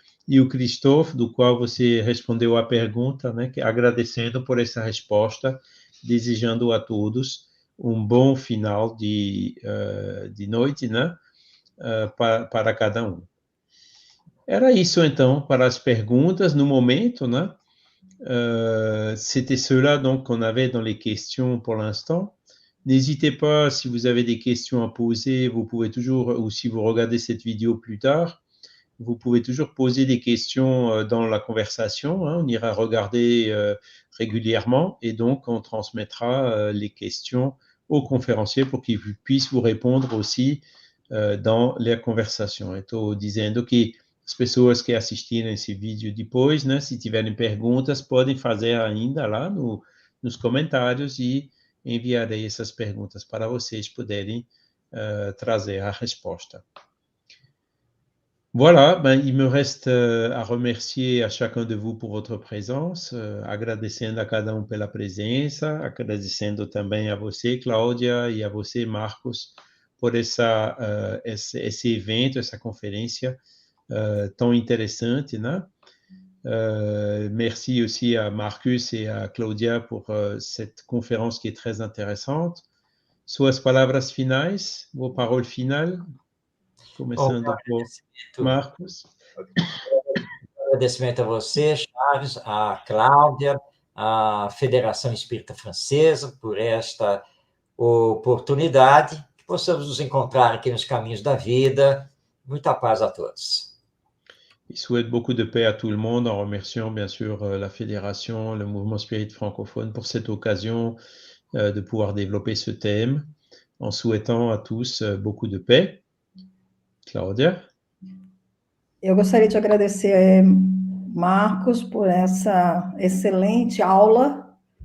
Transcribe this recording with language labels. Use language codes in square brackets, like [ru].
[pt] E o Christophe, do qual você respondeu a pergunta, né? Agradecendo por essa resposta, desejando a todos um bom final de noite, né? Para cada um. Era isso, então, para as perguntas no momento, né? [fr] C'était cela donc qu'on avait dans les questions pour l'instant. N'hésitez pas, si vous avez des questions à poser, vous pouvez toujours, ou si vous regardez cette vidéo plus tard, vous pouvez toujours poser des questions dans la conversation. Hein, on ira regarder régulièrement et donc on transmettra les questions aux conférenciers pour qu'ils puissent vous répondre aussi dans la conversation. [pt] Estou dizendo que as pessoas que assistirem esse vídeo depois, né, se tiverem perguntas, podem fazer ainda lá nos comentários e enviarei essas perguntas para vocês poderem trazer a resposta. [fr] Voilà, ben, il me reste a remercier a chacun de vous por votre présence, [pt] agradecendo a cada um pela presença, agradecendo também a você, Cláudia, e a você, Marcos, por esse evento, essa conferência tão interessante, né? [fr] Merci aussi à Marcus et à Claudia pour cette conférence qui est très intéressante. [pt] Suas palavras finais, [fr] vos paroles finales, [pt] começando por Marcos. Agradecimento a você, Chaves, a Cláudia, a Federação Espírita Francesa, por esta oportunidade, que possamos nos encontrar aqui nos caminhos da vida. Muita paz a todos. [fr] Il souhaite beaucoup de paix à tout le monde en remerciant bien sûr la Fédération, le Mouvement Spirit francophone pour cette occasion de pouvoir développer ce thème, en souhaitant à tous beaucoup de paix. Claudia? [pt] Eu gostaria de agradecer, Marcos, por essa excelente aula.